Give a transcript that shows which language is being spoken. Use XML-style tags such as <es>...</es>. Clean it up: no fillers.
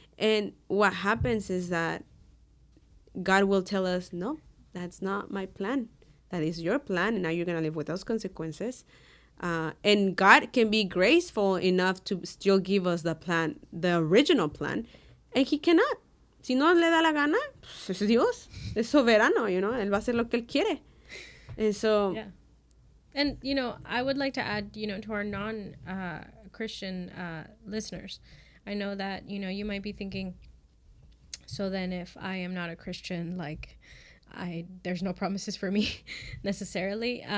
<en>And what happens is that God will tell us, no, that's not my plan. That is your plan, and now you're gonna live with those consequences. And God can be graceful enough to still give us the plan, the original plan, and He cannot.</en> <es>Si no le da la gana, pues es Dios, es soberano, Él va a hacer lo que Él quiere.</es> <en>And so... Yeah. And, I would like to add, to our non-Christian listeners, I know that, you might be thinking, so then if I am not a Christian, like, there's no promises for me necessarily.</en>